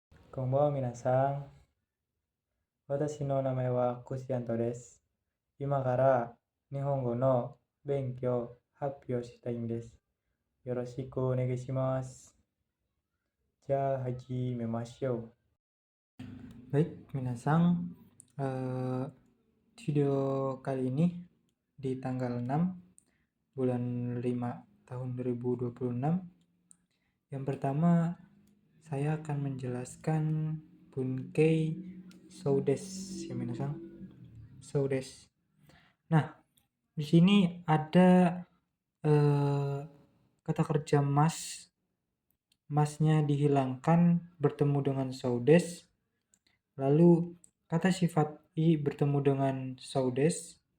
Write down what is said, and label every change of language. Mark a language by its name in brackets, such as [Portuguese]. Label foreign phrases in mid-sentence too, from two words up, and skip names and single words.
[Japanese] こんばんは皆さん、私の名前はKushiantoです. 今から日本語の勉強発表したいんです. よろしくお願いします。始めましょう. [Indonesian] Baik, minasan, video kali ini di tanggal 6 bulan 5 tahun 2026. Yang pertama, saya akan menjelaskan [Japanese] 文型そうです [Indonesian] ya minasan. [Japanese] そうです. [Indonesian] Nah, di sini ada kata kerja mas. Masnya dihilangkan bertemu dengan [Japanese] そうです. [Indonesian] Lalu kata sifat i bertemu dengan [Japanese] そうです.